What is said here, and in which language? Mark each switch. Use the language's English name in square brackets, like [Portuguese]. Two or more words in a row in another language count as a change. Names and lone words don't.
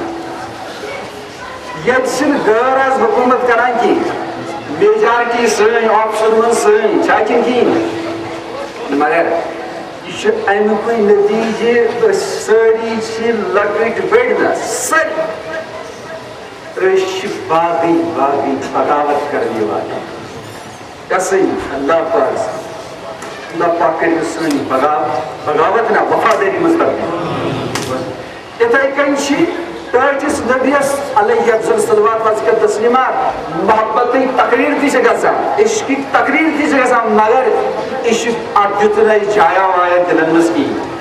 [Kashmiri] ییٚتہِ چھِنہٕ غٲر آز حکوٗمت کران کینٛہہ میجارٹی سٲنۍ آفسن منٛز سٲنۍ چھا کِنہٕ کِہیٖنۍ مگر یہِ چھُ امیُکُے نتیٖجہٕ أسۍ سٲری چھِ لۄکٕٹۍ بٔڑۍ نہ سٲری أسۍ چھِ باقٕے باقٕے بغاوت کرنہِ والے قسم اللہ پاک کٔرِو سٲنۍ بغاوت نہ وفادٲری منٛز تبدیٖل یِتھَے کٔنۍ چھِ ٹٲٹھِس نبیَس علیہ [Arabic] افضل صلوات وازکر تسلیمات [Kashmiri] محبتٕکۍ تقریٖر تہِ چھِ گژھان عشقٕکۍ تقریٖر تہِ چھِ گژھان مگر عشق اتھ دیُت نہٕ اَسہِ جایا وایا دِلن منٛز کِہیٖنۍ